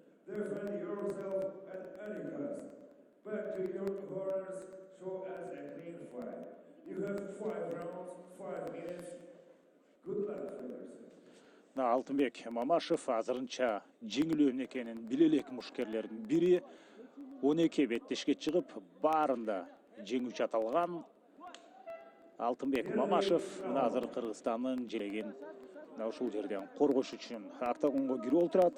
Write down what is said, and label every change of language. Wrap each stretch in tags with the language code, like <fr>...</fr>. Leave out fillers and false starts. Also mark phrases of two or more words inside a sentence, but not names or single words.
<en>Defend yourself at any cost. Back to your corners, show us a clean fight. You have 5 rounds, 5 minutes. Good luck, fighters.</en> <ky>Алтынбек Мамашев азырынча жеңилүү экенин биле элек мушкерлердин бири 12 беттешке чыгып, баарында жеңүүчү аталган. Алтынбек Мамашев азыр Кыргызстандын желегин ушул жерден коргош үчүн октагонго кирип отурат.</ky>